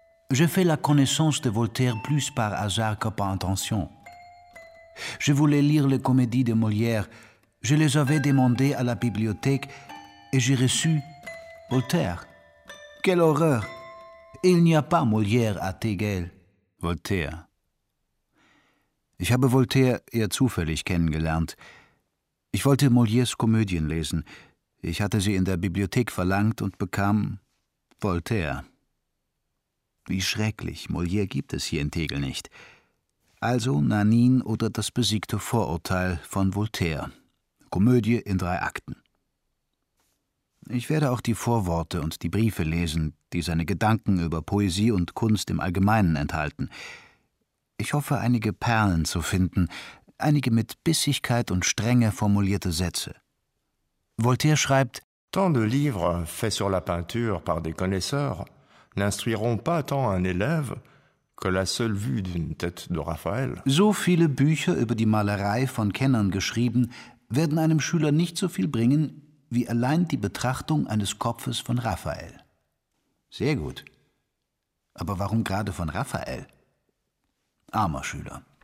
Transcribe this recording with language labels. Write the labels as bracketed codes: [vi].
[fr] Je fais la connaissance de Voltaire plus par hasard que par intention. Je voulais lire les comédies de Molière. Je les avais demandées à la bibliothèque et j'ai reçu Voltaire. Quelle horreur! Il n'y a pas Molière à Tegel. Voltaire. [de] Ich habe Voltaire eher zufällig kennengelernt. Ich wollte Molières Komödien lesen. Ich hatte sie in der Bibliothek verlangt und bekam Voltaire. Wie schrecklich, Molière gibt es hier in Tegel nicht. Also Nanin oder das besiegte Vorurteil von Voltaire. Komödie in drei Akten. Ich werde auch die Vorworte und die Briefe lesen, die seine Gedanken über Poesie und Kunst im Allgemeinen enthalten. Ich hoffe, einige Perlen zu finden, einige mit Bissigkeit und Strenge formulierte Sätze. Voltaire schreibt: [fr] Tant de livres faits sur la peinture par des connaisseurs n'instruiront pas tant un élève que la seule vue d'une tête de Raphaël. [de] So viele Bücher über die Malerei von Kennern geschrieben, werden einem Schüler nicht so viel bringen wie allein die Betrachtung eines Kopfes von Raphael. Sehr gut. Aber warum gerade von Raphael? Armer Schüler.